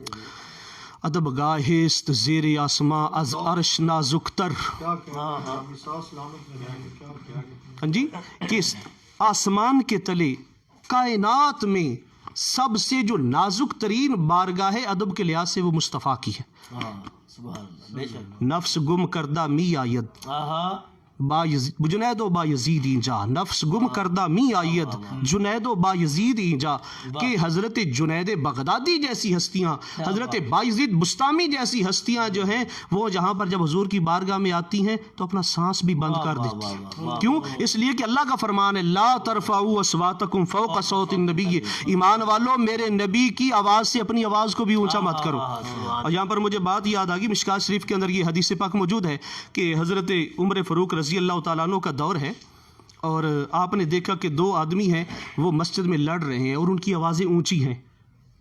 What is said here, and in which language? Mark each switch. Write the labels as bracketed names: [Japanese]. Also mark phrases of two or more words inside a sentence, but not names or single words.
[Persian] ادب گاہست زیر آسماں از عرش نازکتر، [Urdu] ہاں جی، کہ آسمان کے تلے کائنات میں سب سے جو نازک ترین بارگاہ ادب کے لحاظ سے وہ مصطفیٰ کی ہے. ہاں [Arabic] سبحان اللہ، [Urdu] بے شک، [Persian] نفس گم کردہ می آید آہا، جنید و با یزید اینجا، نفس گم کردہ می آید جنید و با یزید اینجا، [Urdu] کہ حضرت جنید بغدادی جیسی ہستیاں، حضرت با یزید بستامی جیسی ہستیاں جو ہیں وہ جہاں پر جب حضور کی بارگاہ میں آتی ہیں تو اپنا سانس بھی بند کر دیتی ہیں. کیوں؟ اس لیے کہ اللہ کا فرمان ہے [Arabic] لا ترفعوا اصواتکم فوق صوت النبی، [Urdu] ایمان والو میرے نبی کی آواز سے اپنی آواز کو بھی اونچا مت کرو. اور یہاں پر مجھے بات یاد آ گئی، مشکات شریف کے اندر یہ حدیث پاک موجود ہے کہ حضرت عمر فاروق [Arabic] رضی اللہ تعالیٰ عنہ [Urdu] کا دور ہے اور آپ نے دیکھا کہ دو آدمی ہیں وہ مسجد میں لڑ رہے ہیں اور ان کی آوازیں اونچی ہیں.